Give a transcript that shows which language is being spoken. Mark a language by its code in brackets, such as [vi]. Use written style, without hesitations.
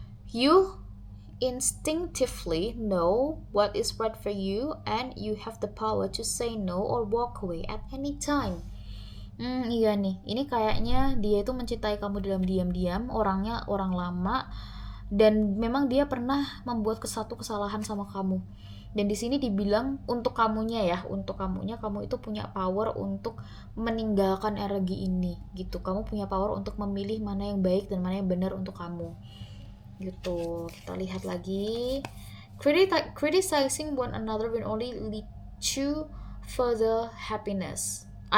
[en] You instinctively know what is right for you and you have the power to say no or walk away at any time. [id] Iya nih, ini kayaknya dia itu mencintai kamu dalam diam-diam, orangnya orang lama, dan memang dia pernah membuat satu kesalahan sama kamu. Dan di sini dibilang untuk kamunya kamu itu punya power untuk meninggalkan energi ini gitu. Kamu punya power untuk memilih mana yang baik dan mana yang benar untuk kamu gitu. Kita lihat lagi. [en] Criticizing one another will only lead to further unhappiness.